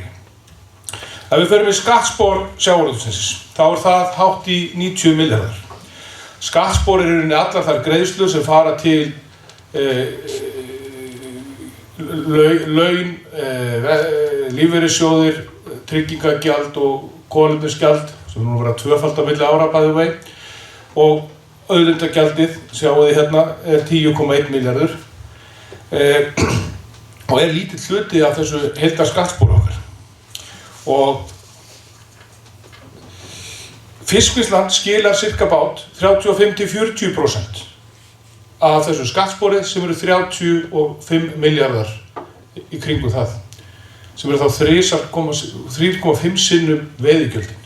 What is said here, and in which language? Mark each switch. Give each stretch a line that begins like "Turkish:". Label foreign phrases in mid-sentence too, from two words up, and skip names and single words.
Icelandic: Ef við förum í skattspor sjávarútvegsins, þá er það hátt í 90 milljarðar. Skattspor eru allar þær greiðslur sem fara til laun, lífeyrissjóðir, tryggingagjald og kolefnisgjald sem nú verða tvöfalt á milli ára
English: by the way
Icelandic: og auðlindagjaldið, sjáu þið hérna, er 10,1 milljarður og er lítill hluti af þessu heildarskattspori okkar. Og fiskvinnslan skilar sirka bát 35–40% af þessu skattspori sem eru 35 milljarðar í kringum það, sem eru þá 3,5 sinnum veiðigjöldin.